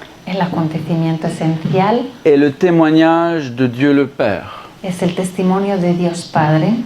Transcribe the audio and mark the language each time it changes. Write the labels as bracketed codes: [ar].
[es] el acontecimiento esencial [fr] est le témoignage de Dieu le Père. [es] es el testimonio de Dios Padre.